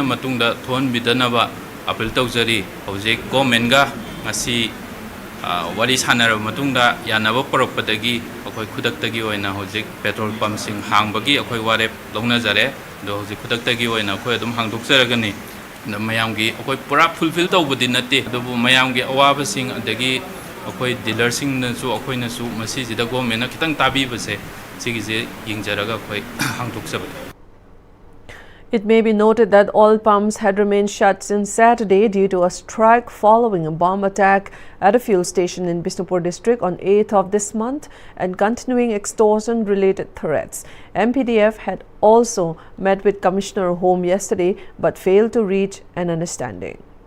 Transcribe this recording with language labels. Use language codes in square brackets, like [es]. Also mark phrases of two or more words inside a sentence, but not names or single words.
[mni] matungda thon bidanaba appeal tawjari hojik government ga ngasi wari sanara matungda yanaba porokpadagi akhoi khudaktagi oina hojik [en] petrol pump [mni] sing hangbagi akhoi warep longnajare do hojik khudaktagi oina akhoi adum hangdokjaragani mayamgi akhoi pura fulfill tawbadi natte adubu mayamgi awaba sing adagi akhoi dealer sing na su akhoi na su masi jida government na kitang tabi base sigi je yingjaraga akhoi hangdokjabadi. [en] It may be noted that all pumps had remained shut since Saturday due to a strike following a bomb attack at a fuel station in Bishnupur district on 8th of this month and continuing extortion-related threats. MPDF had also met with Commissioner Home yesterday but failed to reach an understanding.